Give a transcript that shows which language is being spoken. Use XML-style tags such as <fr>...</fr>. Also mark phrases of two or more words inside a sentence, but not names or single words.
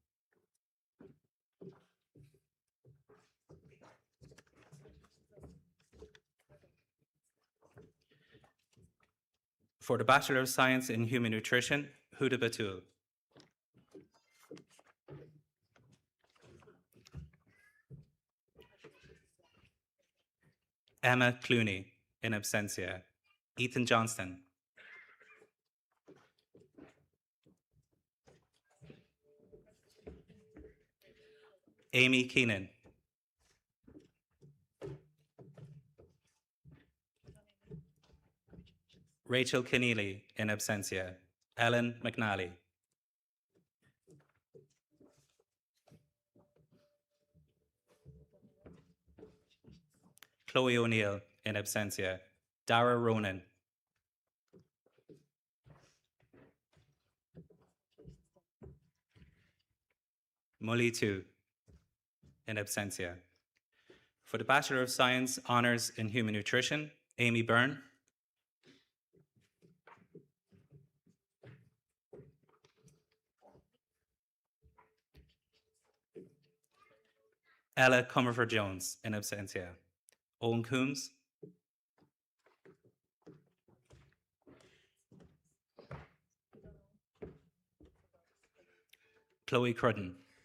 <en>For the Bachelor of Science in Human Nutrition, Huda Batul. Emma Clooney, in absentia. Ethan Johnston. Amy Keenan. Rachel Keneally, in absentia. Ellen McNally. Chloe O'Neill, in absentia. Dara Ronan. Molly Tu, in absentia. For the Bachelor of Science Honours in Human Nutrition, Amy Byrne. Ella Comerford-Jones, in absentia. Owen Coombs. Chloe Crudden.</en>